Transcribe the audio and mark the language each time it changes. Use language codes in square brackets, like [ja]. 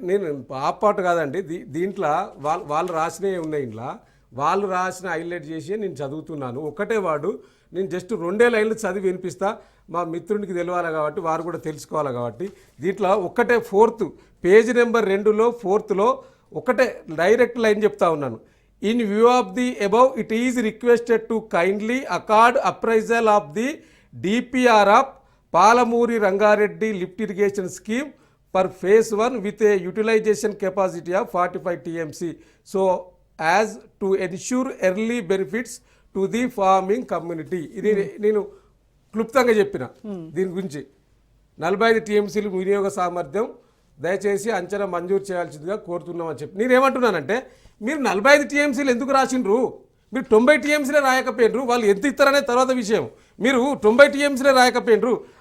[te] నేను half part కాదండి, దీంట్లో వాళ్ళు రాసినవి ఉన్నాయి. ఇంట్లో వాళ్ళు రాసిన హైలైట్ చేసి నేను చదువుతున్నాను. ఒకటే వాడు, నేను జస్ట్ 2 లైన్లు చదివి వినిపిస్తా, మా మిత్రునికి తెలియాలి కాబట్టి, వారు కూడా తెలుసుకోవాలి కాబట్టి. దీంట్లో ఒకటే పేజ్ నెంబర్ 2లో 4లో ఒకటే డైరెక్ట్ లైన్ చెప్తా ఉన్నాను. [en] In view of the above, it is requested to kindly accord appraisal of the DPR of Palamuri Rangareddy Lift Irrigation Scheme for phase 1 with a utilization capacity of 45 TMC, so as to ensure early benefits to the farming community. [te] ఇది నేను క్లుప్తంగా చెప్పిన దీని గురించి. 45 TMCలు వినియోగ సామర్థ్యం దయచేసి అంచనా మంజూరు చేయాల్సిందిగా కోరుతున్నామని చెప్పి నేనేమంటున్నానంటే, మీరు 45 TMCలు ఎందుకు రాసిండ్రు? మీరు 90 TMCలే రాయకపోయినరు. వాళ్ళు ఎంత ఇస్తారనే తర్వాత విషయం. మీరు 90 TMCలే రాయకపోయినరు.